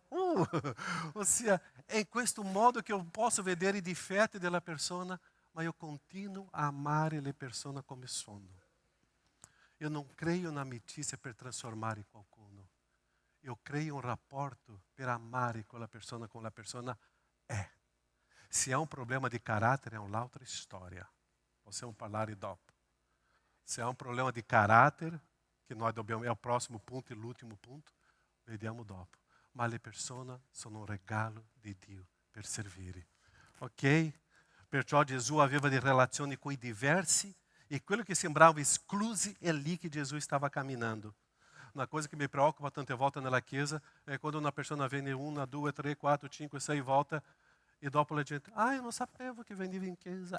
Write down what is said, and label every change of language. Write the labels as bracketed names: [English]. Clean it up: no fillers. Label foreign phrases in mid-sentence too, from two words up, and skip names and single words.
[Italian] Ossia, è in questo modo che io posso vedere i difetti della persona, ma io continuo a amare le persone come sono. Io non creo un'amicizia per trasformare qualcuno. Io creo un rapporto per amare quella persona come la persona è. [Portuguese] Se há um problema de caráter, é uma outra história. [Italian] Possiamo parlare dopo. [Portuguese] Se há um problema de caráter, que nós dobbiamo, é o próximo ponto e [Italian] l'ultimo punto, vediamo dopo. Ma le persone sono un regalo di Dio per servire. Ok? Perciò Gesù aveva delle relazioni con i diversi e quello che sembrava esclusi è lì che Gesù stava camminando. Una cosa che mi preoccupa tante volte nella chiesa è quando una persona viene 1, 2, 3, 4, 5, 6 volte e dopo la gente, io non sapevo che veniva in chiesa.